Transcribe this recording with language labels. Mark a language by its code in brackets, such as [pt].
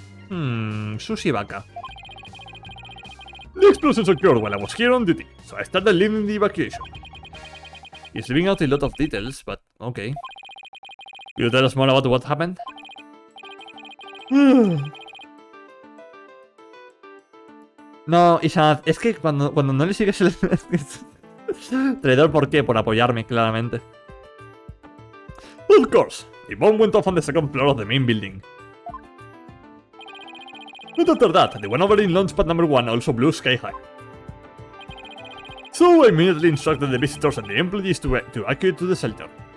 [en] Sushi vaca. The explosions occurred while I was here on duty, so I started leading the evacuation. He's leaving out a lot of details, but okay. Will you tell us more about what happened? [es] No, Isaac, es que cuando no le sigues el... Traidor, ¿por qué? Por apoyarme, claramente. [en] Of course, the bomb went off on the second floor of the main building. But after that, the one over in launchpad number 1 also blew sky high. So I immediately instructed the visitors and the employees to evacuate to the shelter.